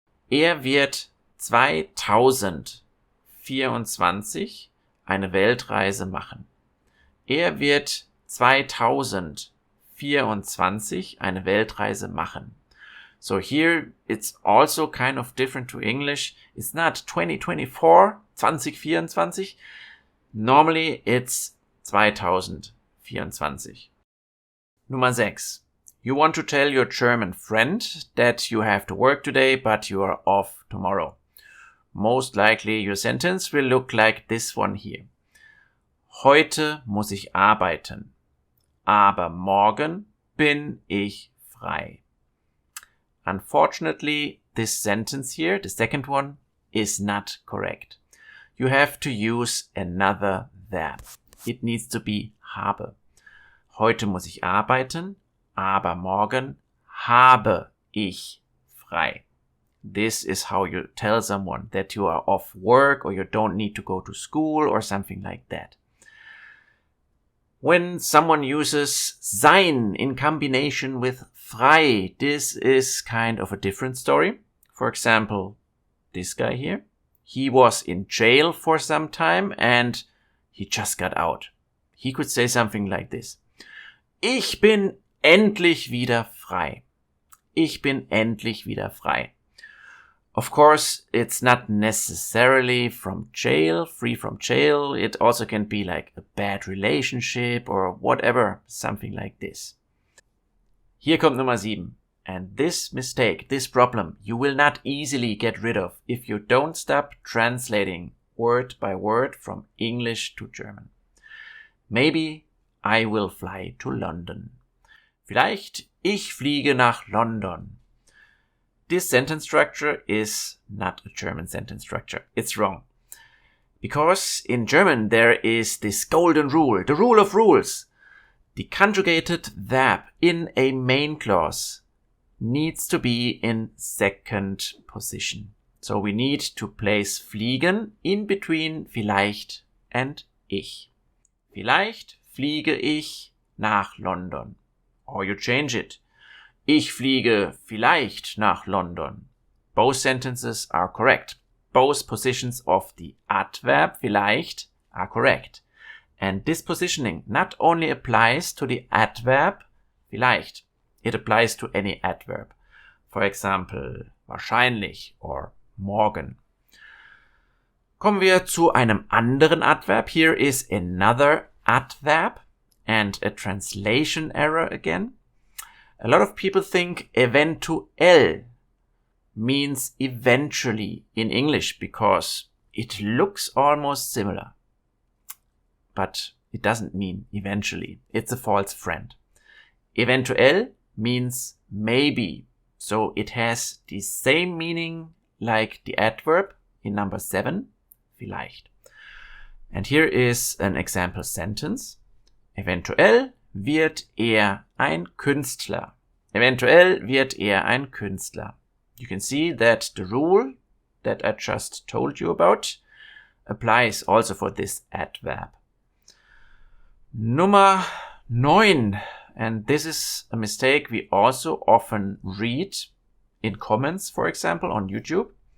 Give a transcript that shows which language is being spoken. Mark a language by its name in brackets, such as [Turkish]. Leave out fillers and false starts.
[German] Er wird 2024 eine Weltreise machen. Er wird 2024 eine Weltreise machen. [English] So here it's also kind of different to English. It's not 2024, 2024. Normally it's 2024. Nummer 6. You want to tell your German friend that you have to work today, but you are off tomorrow. Most likely your sentence will look like this one here. [German] Heute muss ich arbeiten, aber morgen bin ich frei. [English] Unfortunately, this sentence here, the second one, is not correct. You have to use another verb. It needs to be habe. [German] Heute muss ich arbeiten, aber morgen habe ich frei. [English] This is how you tell someone that you are off work or you don't need to go to school or something like that. When someone uses sein in combination with frei, this is kind of a different story. For example, this guy here. He was in jail for some time and he just got out. He could say something like this. [German] Ich bin endlich wieder frei. Ich bin endlich wieder frei. [English] Of course, it's not necessarily from jail, free from jail. It also can be like a bad relationship or whatever, something like this. [German] Hier kommt Nummer 7. [English] And this mistake, this problem, you will not easily get rid of if you don't stop translating word by word from English to German. Maybe I will fly to London. [German] Vielleicht ich fliege nach London. [English] This sentence structure is not a German sentence structure. It's wrong. Because in German there is this golden rule, the rule of rules. The conjugated verb in a main clause needs to be in second position. So we need to place fliegen in between vielleicht and ich. [German] Vielleicht fliege ich nach London. [English] Or you change it. [German] Ich fliege vielleicht nach London. [English] Both sentences are correct. Both positions of the adverb vielleicht are correct. And this positioning not only applies to the adverb vielleicht, it applies to any adverb. For example, wahrscheinlich or morgen. [German] Kommen wir zu einem anderen Adverb. [English] Here is another adverb and a translation error again. A lot of people think eventuell means eventually in English because it looks almost similar. But it doesn't mean eventually. It's a false friend. Eventuell means maybe. So it has the same meaning like the adverb in number 7, vielleicht. And here is an example sentence. [German] Eventuell wird ein Künstler. Eventuell wird ein Künstler. [English] You can see that the rule that I just told you about applies also for this adverb. Nummer 9. And this is a mistake we also often read in comments, for example, on YouTube.